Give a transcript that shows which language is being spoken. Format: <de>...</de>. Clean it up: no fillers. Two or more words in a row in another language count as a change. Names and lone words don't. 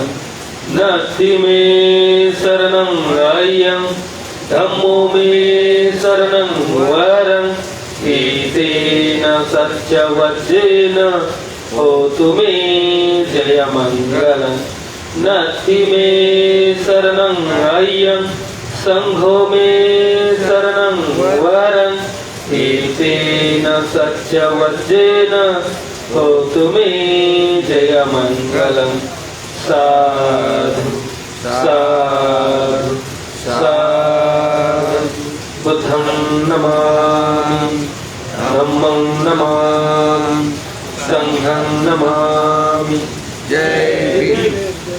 <pi>नथी मे शरणं अय्यं धम्मो मे शरणं वरं एतेन सत्यवज्रेन होतु मे जयमङ्गलम्. नथी मे शरणं अय्यं संघो मे शरणं वरं एतेन सत्यवज्रेन होतु मे जयमङ्गलम्. साधु साधु साधु. बुद्धं नमामि, धम्मं नमामि, संघं नमामि.</pi> <mr>जय भीम.</mr>